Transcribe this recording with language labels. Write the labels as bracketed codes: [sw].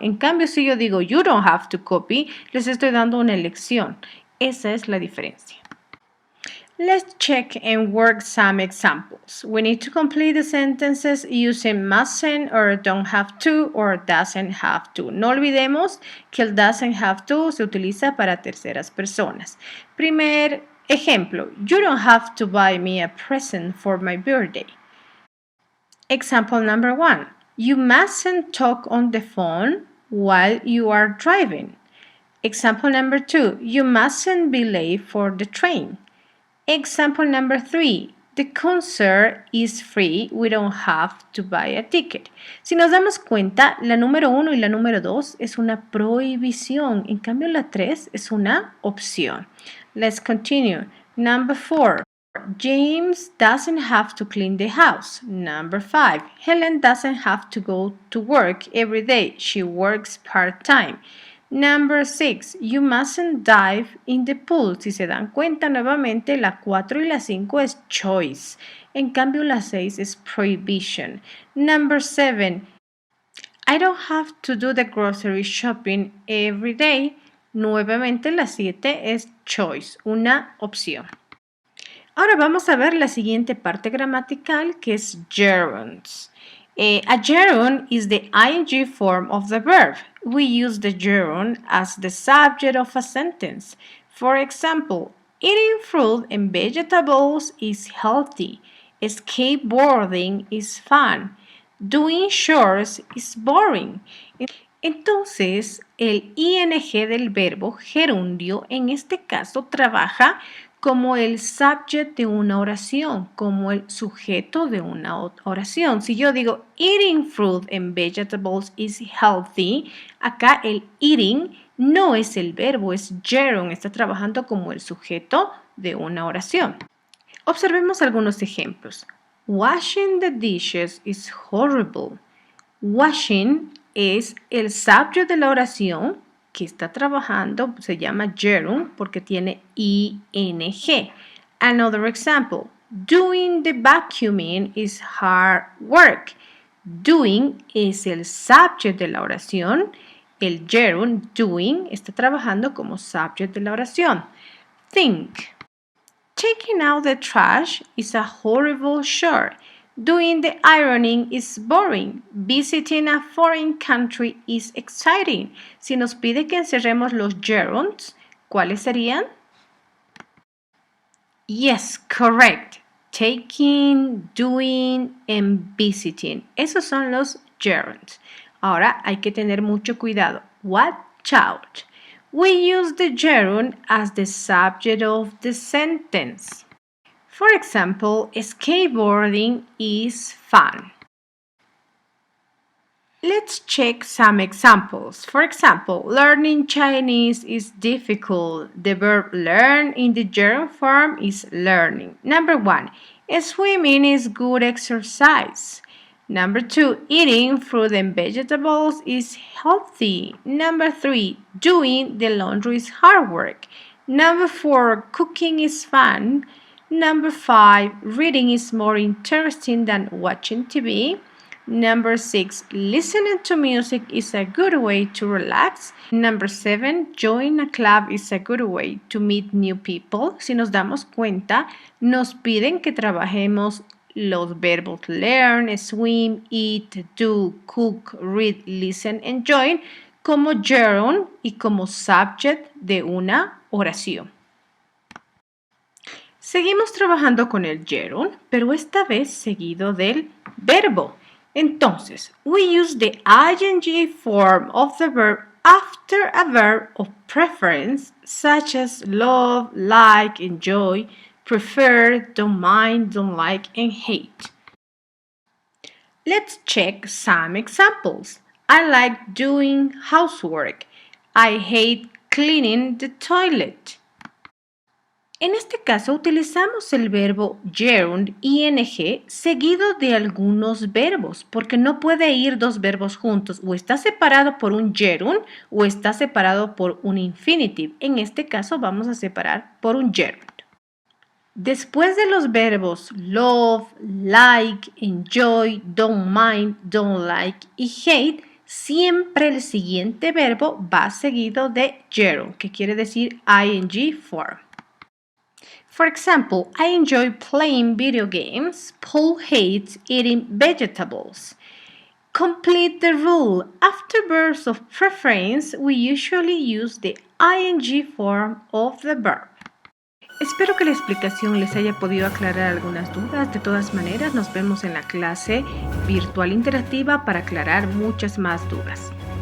[es] En cambio, si yo digo [en] you don't have to copy, [es] les estoy dando una elección. Esa es la diferencia. [en] Let's check and work some examples. We need to complete the sentences using mustn't or don't have to or doesn't have to. [es] No olvidemos que el doesn't have to se utiliza para terceras personas. Primer ejemplo, [en] you don't have to buy me a present for my birthday. Example number 1, you mustn't talk on the phone while you are driving. Example number 2, you mustn't be late for the train. Example number 3, the concert is free, we don't have to buy a ticket. [es] Si nos damos cuenta, la número 1 y la número 2 es una prohibición, en cambio la 3 es una opción. [en] Let's continue. Number 4, James doesn't have to clean the house. Number 5, Helen doesn't have to go to work every day, she works part-time. Number 6, you mustn't dive in the pool. [es] Si se dan cuenta nuevamente, la 4 y la 5 es choice. En cambio, la 6 es prohibition. [en] Number 7, I don't have to do the grocery shopping every day. [es] Nuevamente, la 7 es choice, una opción. Ahora vamos a ver la siguiente parte gramatical que es gerunds. [en] A gerund is the ing form of the verb. We use the gerund as the subject of a sentence. For example, eating fruit and vegetables is healthy. Skateboarding is fun. Doing chores is boring. [es] Entonces, el ing del verbo gerundio en este caso trabaja como el subject de una oración, como el sujeto de una oración. Si yo digo [en] eating fruit and vegetables is healthy, [es] acá el eating no es el verbo, es gerund, está trabajando como el sujeto de una oración. Observemos algunos ejemplos. [en] Washing the dishes is horrible. [es] Washing es el subject de la oración que está trabajando, se llama gerund porque tiene ing. [en] Another example, doing the vacuuming is hard work. [es] Doing es el subject de la oración, el gerund doing está trabajando como subject de la oración. [en] Think. Taking out the trash is a horrible chore. Doing the ironing is boring. Visiting a foreign country is exciting. [es] Si nos pide que encerremos los gerunds, ¿cuáles serían? [en] Yes, correct. Taking, doing, and visiting. [es] Esos son los gerunds. Ahora hay que tener mucho cuidado. [en] Watch out. We use the gerund as the subject of the sentence. For example, skateboarding is fun. Let's check some examples. For example, learning Chinese is difficult. The verb learn in the gerund form is learning. Number 1, swimming is good exercise. Number 2, eating fruit and vegetables is healthy. Number 3, doing the laundry is hard work. Number 4, cooking is fun. Number 5, reading is more interesting than watching TV. Number 6, listening to music is a good way to relax. Number 7, join a club is a good way to meet new people. [es] Si nos damos cuenta, nos piden que trabajemos los verbos learn, swim, eat, do, cook, read, listen, and join como gerund y como subject de una oración. Seguimos trabajando con el gerund, pero esta vez seguido del verbo. Entonces, [en] we use the ing form of the verb after a verb of preference, such as love, like, enjoy, prefer, don't mind, don't like, and hate. Let's check some examples. I like doing housework. I hate cleaning the toilet. [es] En este caso utilizamos el verbo gerund, ing, seguido de algunos verbos, porque no puede ir dos verbos juntos, o está separado por un gerund o está separado por un infinitive. En este caso vamos a separar por un gerund. Después de los verbos love, like, enjoy, don't mind, don't like y hate, siempre el siguiente verbo va seguido de gerund, que quiere decir ing form. [en] For example, I enjoy playing video games. Paul hates eating vegetables. Complete the rule. After verbs of preference, we usually use the ing form of the verb. [es] Espero que la explicación les haya podido aclarar algunas dudas. De todas maneras, nos vemos en la clase virtual interactiva para aclarar muchas más dudas.